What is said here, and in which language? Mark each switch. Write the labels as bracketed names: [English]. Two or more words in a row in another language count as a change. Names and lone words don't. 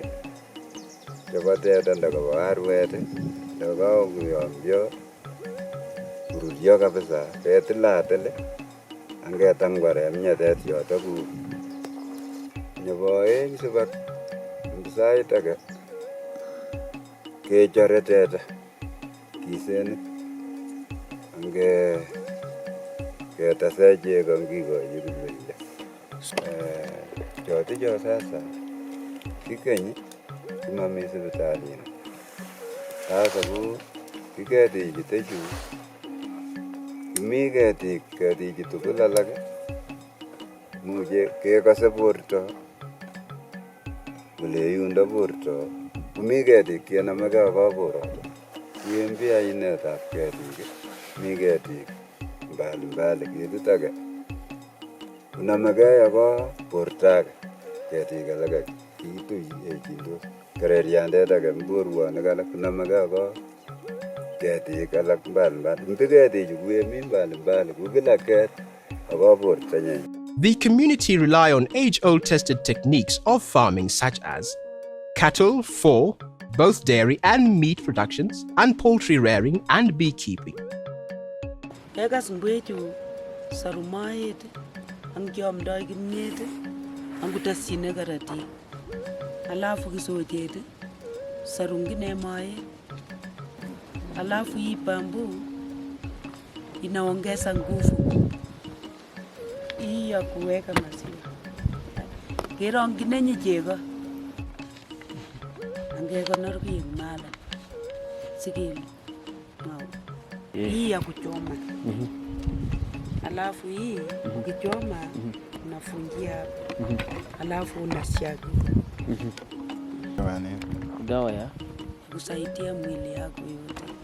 [Kalenjin] chebo teta ndako arwet ndako kuyomyo kururyo kabisa ketilatil angetangware mnyetet yoto ku nebo eng sibat sait age kechore teta kisenik ange ketaseje kongigoji kulile choticho sasa kikenyi kimami sipitalini sasa ku kiketiji techu kimi ketiji tugul alake muje kekase borto ole yundo borto komi ketik chenamegei ak kaboroto. Iwendi ainetab ketik, mi ketik mbalimbali, ketit age konamegei ak borto age. Ketik alak kituiyechindos. Kereriandet age borwonik alak konamegei ak ketik alak mbalimbali. Mbi ketichu kuemi mbalimbali ku kila ket ak bortonyin. [English] The community rely on age-old tested techniques of farming such as cattle for both dairy and meat productions, and poultry rearing and beekeeping. [Kalenjin] Kekas ngwechu sarumaet ang kiamdoi kimnyet ang kutasyine karatik. Alafu kisojet sarungine mae. [Swahili] Alafu hii bambu inaongeza nguvu hii ya kuweka maziwa. [Kalenjin] Keronginenyi chego angekonor biik mala sikili [Swahili] hii ya kuchoma. Alafu hii ukichoma unafungia hapa. Alafu unasiaga. Dawa ya kusaidia mwili yako yote.